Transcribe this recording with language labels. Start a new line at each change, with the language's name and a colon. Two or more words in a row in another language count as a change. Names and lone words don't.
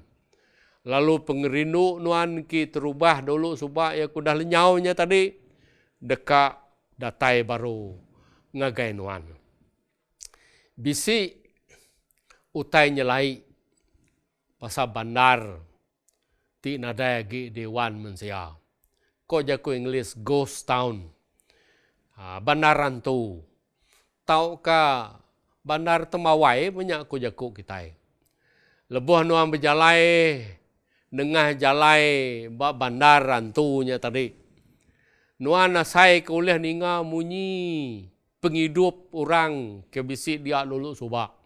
Iban: Lalu pengerindu nuan ki terubah dulu subak ya kudah lenyaunya tadi. Dekat datai baru ngagai nuan. Bisi utai nyelai pasal bandar. Ti nadai gi dewan mensia. Ko jaku English
English: ghost town.
Iban: Bandaran tu. Tau ka bandar Temawai punya ko jaku kita. Lebuh nuan berjalai dengah jalai ba bandaran tu nya tadi. Nuan nasai ke uleh ninga munyi penghidup orang ke bisi dia lulu subak.